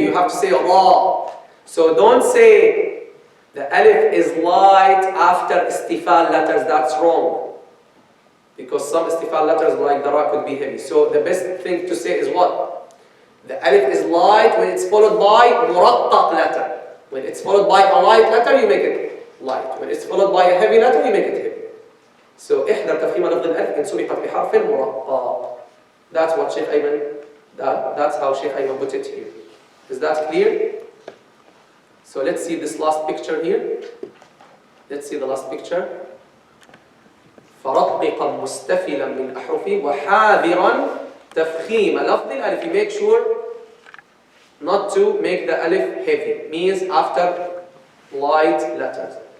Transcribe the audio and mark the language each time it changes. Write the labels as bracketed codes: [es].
[en] You have to say ra. So don't say the alif is light after istifal letters. That's wrong. Because some istifal letters like the ra could be heavy. So the best thing to say is what? The alif is light when it's followed by murattaq letter. When it's followed by a light letter, you make it light. When it's followed by a heavy letter, you make it heavy. [ar] So احذر تفخيم لفظ الألف إن سبقت بحرف مرقق. [en] That's what Sheikh Ayman, that's how Sheikh Ayman put it here. Is that clear? So let's see this last picture here. Let's see the last picture. [ar] فرققا مستفلا من أحرفه وحاذرا تفخيم لفظ الألف. [en] Make sure not to make the alif heavy. Means after light letters.